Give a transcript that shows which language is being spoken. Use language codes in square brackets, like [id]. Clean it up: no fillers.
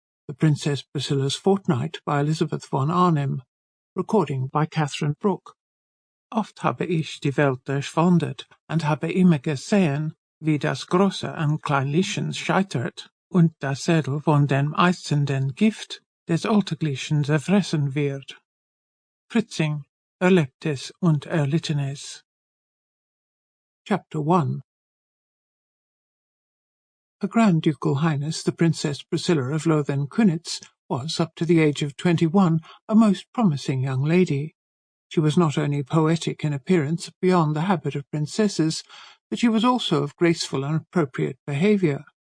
[en] The Princess Priscilla's Fortnight by Elizabeth von Arnim. Recording by Katharine. [de] Oft habe ich die Welt durchwandert und habe immer gesehen, wie das Große an Kleinlichen scheitert und das Edel von dem eißenden Gift des Alltäglichen zerfressen wird. Fritzing, Erlebtes und Erlittenes. [en] Chapter 1. Her Grand Ducal Highness, the Princess Priscilla of Lothen-Kunitz, was, up to the age of 21, a most promising young lady. She was not only poetic in appearance beyond the habit of princesses, but she was also of graceful and appropriate behaviour.